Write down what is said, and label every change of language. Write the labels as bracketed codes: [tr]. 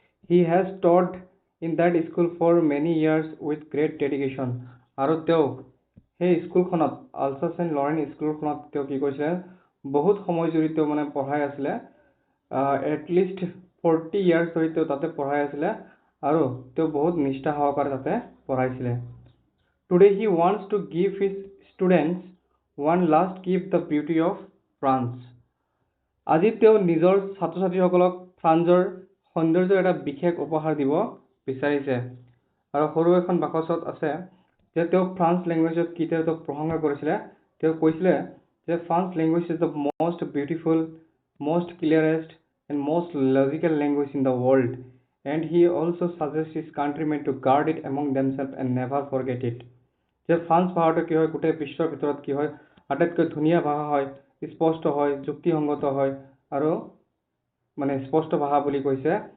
[en] He has taught in that school for many years with great dedication, [as] আৰু তেওঁ সেই স্কুলখনত, আলছাছ এণ্ড লৰেন স্কুলখনত তেওঁ কি কৰিছিলে, বহুত সময় জুৰি তেওঁ মানে পঢ়াই আছিলে, এটলিষ্ট 40 years ধৰি তেওঁ তাতে পঢ়াই আছিলে, আৰু তেওঁ বহুত নিষ্ঠা সহকাৰে তাতে পঢ়াইছিলে। [en] Today he wants to give his students one last gift, the beauty of France. [as] আজি তেওঁ নিজৰ ছাত্ৰ ছাত্ৰীসকলক ফ্ৰান্সৰ সৌন্দৰ্যৰ এটা বিশেষ উপহাৰ দিব বিচাৰিছে। আৰু সৰু এখন বাকচত আছে যে তেওঁ ফ্ৰান্স লেংগুৱেজত কি তেওঁ প্ৰশংসা কৰিছিলে। তেওঁ কৈছিলে যে [en] France language is the most beautiful, most clearest and most logical language in the world, and he also' suggest his countrymen to guard it among themselves and never forget it, [as] যে ফ্ৰান্স ভাষাটো কি হয়, গোটেই বিশ্বৰ ভিতৰত কি হয়, আটাইতকৈ ধুনীয়া ভাষা হয়, স্পষ্ট হয়, যুক্তিসংগত হয়, আৰু মানে স্পষ্ট ভাষা বুলি কৈছে।